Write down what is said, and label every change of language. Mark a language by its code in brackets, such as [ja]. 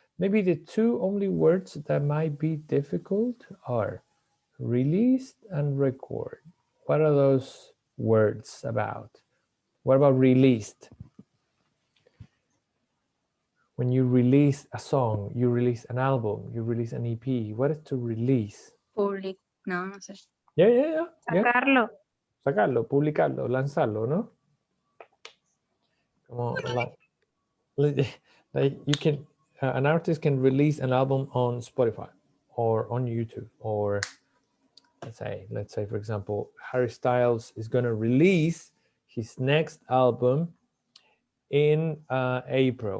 [en] Maybe the two only words that might be difficult are released and record. What are those words about? What about released? When you release a song, you release an album, you release an EP. What is to release? [es] Public. No sé. [en] Yeah. [es] Sacarlo. Sacarlo, publicarlo, lanzarlo, ¿no? [en] Como like you can, an artist can release an album on Spotify or on YouTube, or let's say for example, Harry Styles is going to release his next album in April.